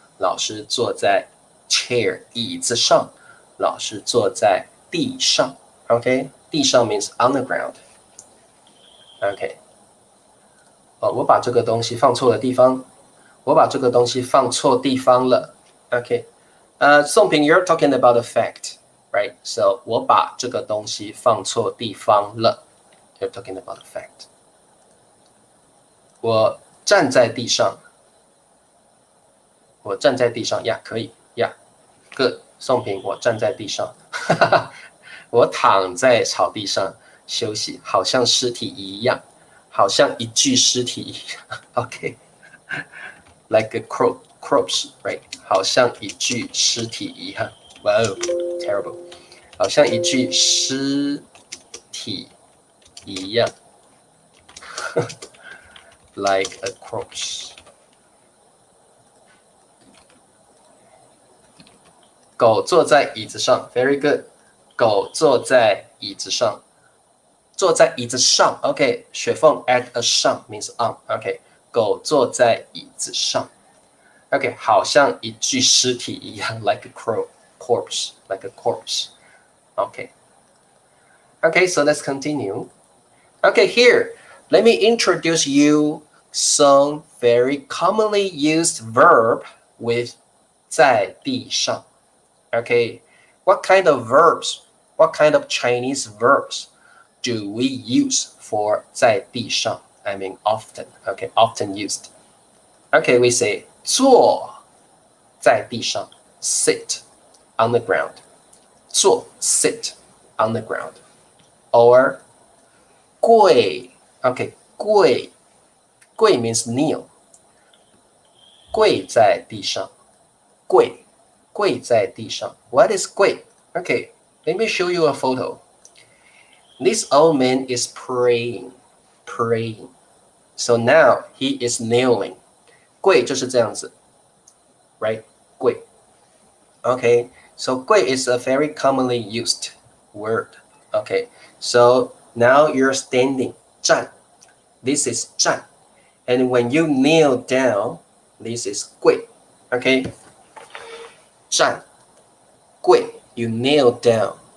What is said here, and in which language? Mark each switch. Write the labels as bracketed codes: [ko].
[zh] 老师坐在 chair 椅子上。老师坐在地上。 [en] Okay, 地上 means on the ground. Okay. [zh] 我把这个东西放错了地方。我把这个东西放错地方了。 [en] Okay. 宋平 you're talking about a fact, right? [zh] So 我把这个东西放错地方了。 [en] You're talking about a fact. [zh] 我站在地上。我站在地上，可以，good. 宋平，我站在地上。我躺在草地上休息，好像尸体一样，好像一具尸体一样。 [en] Okay. Like a corpse, right? [zh] 好像一具尸体一样。 [en] Wow, terrible. [zh] 好像一具尸体一样。 [en] Like a corpse. [zh] 狗坐在椅子上 ，very good. 狗坐在椅子上，坐在椅子上 ，OK. [en] 雪凤 add a 上 means on, OK. [zh] 狗坐在椅子上 ，OK. 好像一具尸体一样 [en] ，like a corpse, like a corpse, OK. Okay, so let's continue. Okay, here, let me introduce you some very commonly used verb with 在地上。 Okay, what kind of verbs, what kind of Chinese verbs do we use for 在地上? I mean often, okay, often used. Okay, we say [zh] 坐在地上 [en] sit on the ground. 坐 sit on the ground. Or 跪 okay, 跪 means kneel. [zh] 跪在地上跪在地上 [en] What is 跪? Okay, let me show you a photo. This old man is praying. So now he is kneeling. [zh] 跪就是这样子 right? [en] 跪 Okay, so 跪 is a very commonly used word. Okay, so now you're standing 站 This is 站 And when you kneel down, this is 跪 Okay, 站跪 You kneel down